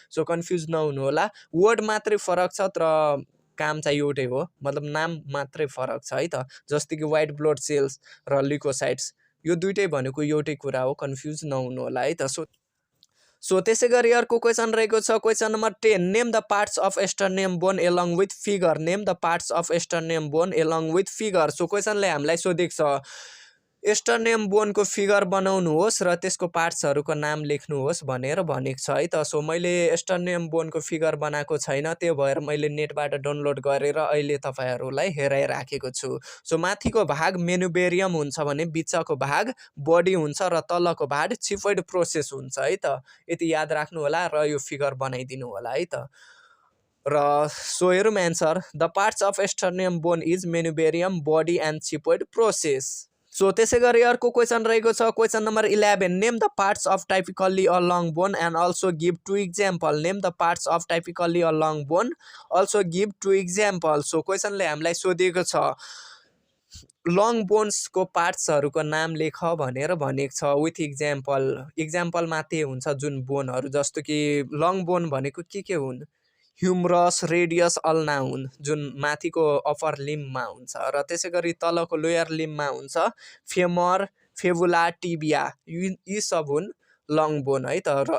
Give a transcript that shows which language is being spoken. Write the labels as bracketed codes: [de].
[ne] So confuse नहुनु होला, word मात्रै फरक छ तर काम चाहिँ एउटै हो, मतलब नाम मात्रै फरक छ है त। जस्तो कि व्हाइट ब्लड सेल्स र ल्युकोसाइट्स यो दुइटै भनेको एउटै कुरा हो, कन्फ्युज नहुनु होला है त। सो त्यसै गरी अर्को क्वेसन रहेको छ question number 10, [en] Name the parts of sternum bone along with figure. Name the parts of sternum bone along with figure. [ne] So क्वेसनले हामीलाई सोधेको छ स्टर्नियम बोनको फिगर बनाउनुहोस् र त्यसको पार्ट्सहरूको नाम लेख्नुहोस् भनेर भनेको छ है त। सो मैले स्टर्नियम बोनको फिगर बनाएको छैन, त्यो भएर मैले नेटबाट डाउनलोड गरेर अहिले तपाईहरुलाई हेराइराखेको छु। सो माथिको भाग मेनुबेरियम हुन्छ भने बिचको भाग बडी हुन्छ र तलको भाग छिफोइड प्रोसेस हुन्छ है त। यति याद राख्नु होला र यो फिगर बनाइदिनु होला है त। र सो हेरौँ answer, [en] The parts of sternum bone is manubrium, body and xiphoid process. [ne] So त्यसै गरी अर्को क्वेसन रहेको छ question number 11, [en] Name the parts of typically a long bone and also give 2 example. Name the parts of typically a long bone, also give 2 example. [ne] So क्वेसनले हामीलाई सोधेको छ long बोन्सको पार्ट्सहरूको नाम लेख भनेर भनेको छ विथ इक्जाम्पल। इक्जाम्पलमा त्यही हुन्छ जुन बोनहरू, जस्तो कि लङ बोन भनेको के हुन्, ह्युमरस, रेडियस, अल्ना हुन्, जुन माथिको अप्पर लिम्बमा हुन्छ, र त्यसै गरी तलको लोयर लिम्बमा हुन्छ फेमर, फेबुला, टिबिया, यी सब हुन् लङ बोन है त।